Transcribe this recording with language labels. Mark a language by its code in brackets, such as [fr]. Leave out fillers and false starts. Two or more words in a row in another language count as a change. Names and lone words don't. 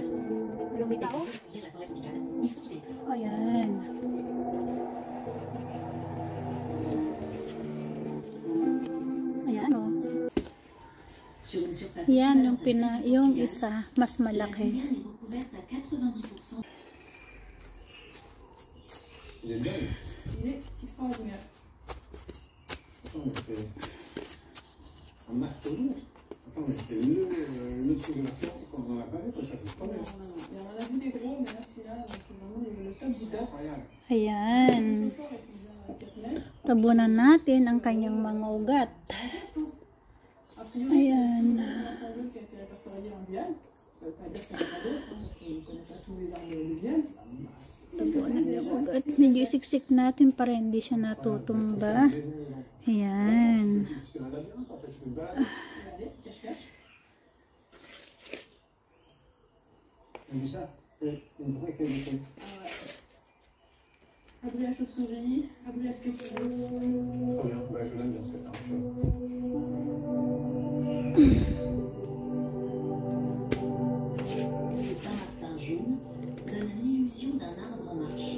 [tl] Lumitaw. Ayan. Ayan o. Yan yung isa mas malaki. [fr] Il est belle. Il est extraordinaire. Attends, mais c'est un mastodonte. Attends, mais c'est le truc de la plante quand on en a pas vu, ça c'est pas bien. Il y en a vu des gros, mais là celui-là, c'est vraiment le top du top. [tl] Ayan. Tabunan natin ang kanyang mga ugat. Ayan. Tabunan yung ugat. Medyo siksik natin para hindi siya natutumba. Ayan. [fr] Abri à chauve-souris, abri à sculpture. Ce Saint-Martin jaune donne l'illusion d'un arbre en marche.